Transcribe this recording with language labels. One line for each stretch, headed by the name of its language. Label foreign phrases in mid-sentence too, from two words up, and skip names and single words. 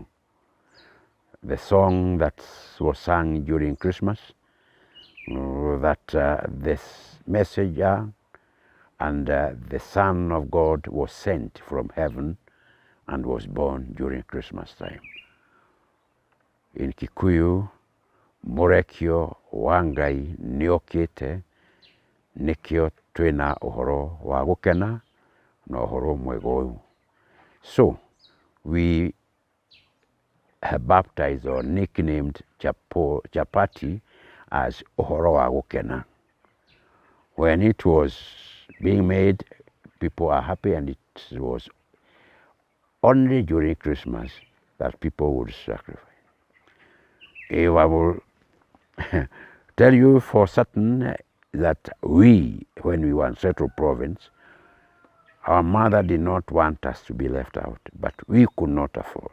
English: The song that was sung during Christmas, that this messenger and the Son of God was sent from heaven and was born during Christmas time. In Kikuyu,
Kikuyu: Morekio wangai niokite nikio twina uhoro wa gukena na uhoro mwega uyu.
English: So we have baptized or nicknamed chapati as
Kikuyu: uhoro wa gukena.
English: When it was being made, people are happy, and it was only during Christmas that people would sacrifice. If I will tell you for certain that we, when we were in Central Province, our mother did not want us to be left out, but we could not afford.